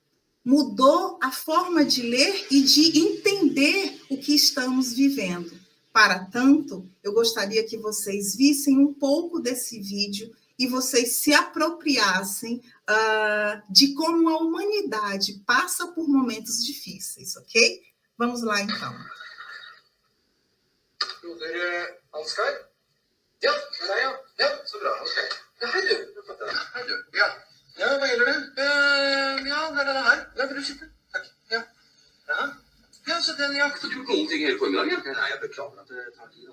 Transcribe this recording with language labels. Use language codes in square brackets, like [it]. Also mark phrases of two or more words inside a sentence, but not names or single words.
[pt] Mudou a forma de ler e de entender o que estamos vivendo. Para tanto, eu gostaria que vocês vissem um pouco desse vídeo e vocês se apropriassem de como a humanidade passa por momentos difíceis, ok? Vamos lá, então. [no] Ansgar? Ja, det er jeg. Ja, så bra. Ok. Ja, hei du. Hei du. Ja. Ja, hva gjelder det? Ja, det er denne her. Ja, vil du sitte? Takk. Ja. Ja. Ja, så den jakten du kom til hele formiddagen? Ja, nei, jeg beklager at det tar tid.